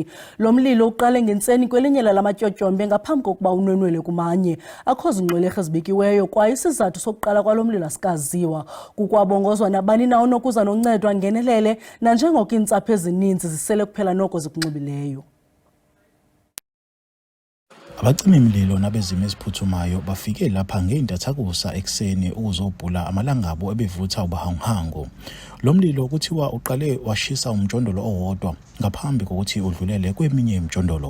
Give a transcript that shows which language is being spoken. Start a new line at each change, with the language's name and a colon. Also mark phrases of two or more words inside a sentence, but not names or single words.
Xhosa: Lo mlilo uqale ngentseni kwelinye lamatyotyombe ngaphambi kokuba unwenwele kumanye. Akho zingxwelerha ezibekiweyo kwaye isizathu sokuqala kwalo mlilo asikaziwa. Kukwabongozwa nabani na onokuza noncedo angenelele nanjengoko iintsapho ezininzi zisele kuphela noko zikunxibileyo.
Zulu: Abacimimlilo nabezimo eziphuthumayo bafike lapha ngeintathakusa ekseni ukuzobhula amalangabo ebevutha ubahanghango. Lo mlilo kuthiwa uqale washisa umjondolo owodwa ngaphambi kokuthi udlulele kweminye imjondolo.